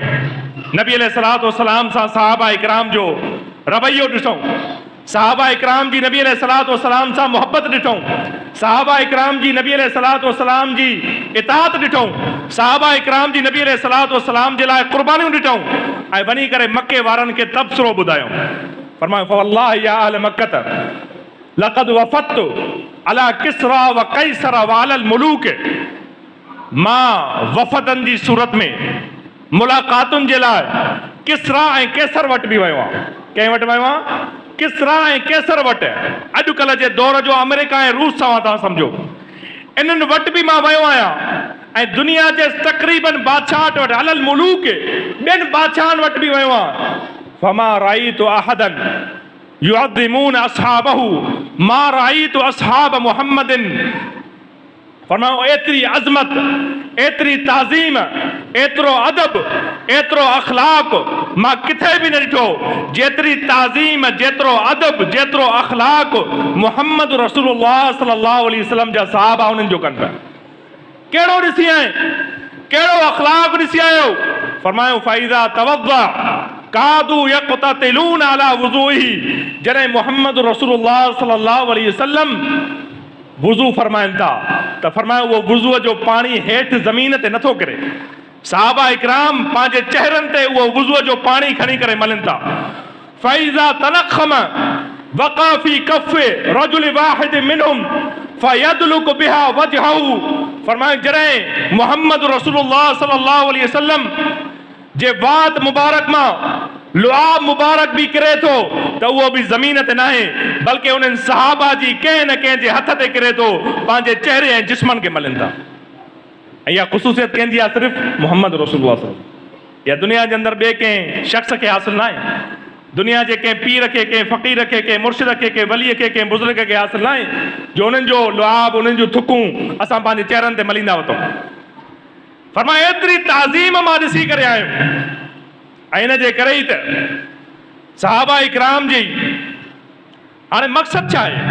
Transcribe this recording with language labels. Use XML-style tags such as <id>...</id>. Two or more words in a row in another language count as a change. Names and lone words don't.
<sd>नबी</sd> <ar>عليه الصلاة والسلام</ar> <sd>सां सहाबा इकराम जो रवैयो ॾिठूं, सहाबा इकराम जी नबी</sd> <ar>عليه الصلاة والسلام</ar> <sd>सां मोहब्बत ॾिठूं, सहाबा इकराम जी नबी</sd> <ar>عليه الصلاة والسلام</ar> <sd>जी इताअत ॾिठूं, सहाबा इकराम जी नबी</sd> <ar>عليه الصلاة والسلام</ar> <sd>जे लाइ क़ुर्बानियूं ॾिठूं, ऐं वञी करे मके वारनि खे तबसरो ॿुधायूं।</sd> <ar>फरमायो فوالله يا أهل مكة لقد وفدت على كسرى و قيصر و على الملوك.</ar> <sd>मां वफ़दनि जी सूरत में मुलाक़ातुनि जे लाइ किसरा ऐं कैसर वटि बि वियो आहियां। कंहिं वटि वियो आहियां? किसरा ऐं कैसर वटि। अॼुकल्ह जे दौर जो अमेरिका ऐं रूस सां तव्हां सम्झो, इन्हनि वटि बि मां वियो आहियां, ऐं दुनिया जे तक़रीबन बादशाह वटि,</sd> <ar>على الملوك</ar> <sd>ॿियनि बादशाहनि वटि बि वियो आहियां।</sd> <ar>فما رأيت أحدا يعظمون أصحابه ما رأيت أصحاب محمد.</ar> <sd>फरमायो एतिरी अज़मत, एतिरी ताज़ीम, एतिरो अदब, एतिरो अख़लाक़ मां किथे बि न ॾिठो जेतिरी ताज़ीम, जेतिरो अदब, जेतिरो अख़लाक़</sd> <ar>محمد رسول الله صلى الله عليه وسلم</ar> <sd>जा सहाबा उन्हनि जो कनि पिया। कहिड़ो ॾिसी आए, कहिड़ो अख़लाक़ ॾिसी आयो?</sd> <ar>फरमायो فإذا توضأ كادوا يقتتلون على وضوئه.</ar> <sd>जॾहिं</sd> <ar>محمد رسول الله صلى الله عليه وسلم</ar> <sd>वुज़ू फरमाइनि था त फरमायो उहो वुज़ूअ जो पाणी हेठि ज़मीन ते नथो किरे। सहाबा इकराम पंहिंजे चेहरनि ते उहो वुज़ूअ जो पाणी खणी करे मलनि था।</sd> <ar>فإذا تنخم وقع في كف رجل واحد منهم فيدلك بها وجهه.</ar> <sd>फरमायो जॾहिं</sd> <ar>محمد رسول الله صلى الله عليه وسلم</ar> <sd>जे वात मुबारक मां लुआब मुबारक भी किरे थो त उहो बि ज़मीन ते न आहे, बल्कि उन्हनि सहाबा जी कंहिं न कंहिं जे हथ ते किरे थो, पंहिंजे चेहरे ऐं जिस्मनि खे मलनि था। ऐं इहा ख़ुसूसियत कंहिंजी आहे?</sd> <ar>सिर्फ़ु محمد رسول الله صلى الله عليه وسلم.</ar> <sd>इहा दुनिया जे अंदरि ॿिए कंहिं शख़्स खे हासिल न आहे। दुनिया जे कंहिं पीर खे, कंहिं फ़क़ीर खे, कंहिं मुर्शिद खे, कंहिं वलीअ खे, कंहिं बुज़ुर्ग खे हासिल न आहे जो उन्हनि जो लुआब, उन्हनि जूं थुकूं असां पंहिंजे चेहरनि ते मलींदा वठूं। फरमायो एतिरी ताज़ीम मां ॾिसी करे आयुमि, ऐं इन जे करे ई त सहाबा इकराम जी हाणे मक़सदु छा आहे?</sd>